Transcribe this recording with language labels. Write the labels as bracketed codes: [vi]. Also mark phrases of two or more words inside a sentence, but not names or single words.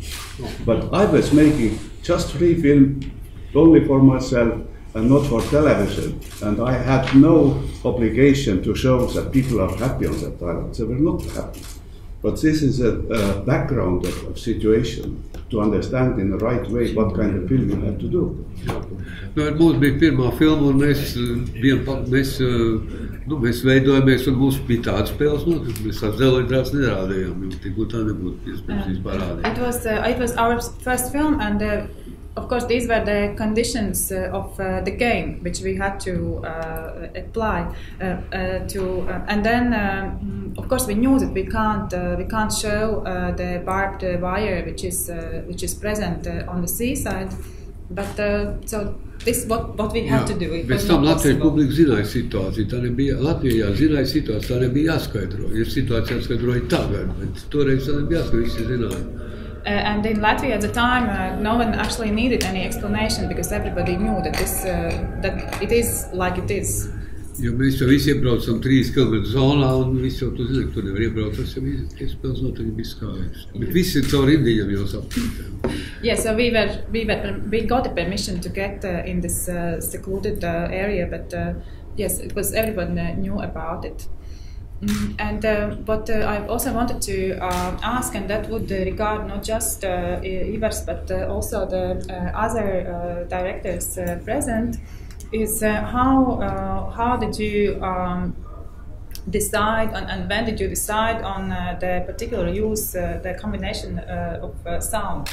[en] But I was making just 3 films only for myself and not for television. And I had no obligation to show that people are happy on that island. They were not happy. But this is a background of situation to understand in the right way what kind of film you have to do. [lv] Mums bija pirmā filma, un mēs veidojamies, un mums bija tādas spēles notikumi. Mēs tās zeloģrās nerādījām, jo tik tā nebūtu iespējams vispār rādīt. [en] It was our first film, and of course these were the conditions of the game which we had to apply and then of course we knew that we can't show the barbed wire which is present on the seaside, but so this is what we had to do. [lv] Pēc tam Latvijas publika zināja situāciju, tā nebija, Latvijā zināja situāciju, tā nebija jāskaidro. Ir situācija jāskaidroja tagad, bet toreiz tā nebija jāskaidro, visi zināja. [en] And in Latvia at the time, no one actually needed any explanation because everybody knew that that it is like it is. [lv] Jo mēs jau visi iebraucam 3 km zonā, un visi jau tu zini, ka tu nevar iebraukt, tas jau iespējams noteikti bija skaidrs. Bet visi caur Indijam jau saprot. [en] Yeah, so we got the permission to get in this secluded area, but yes, it was everyone knew about it. And what I also wanted to ask, and that would regard not just Ivars but also the other directors present, is how did you decide and when did you decide on the particular use, the combination of sound?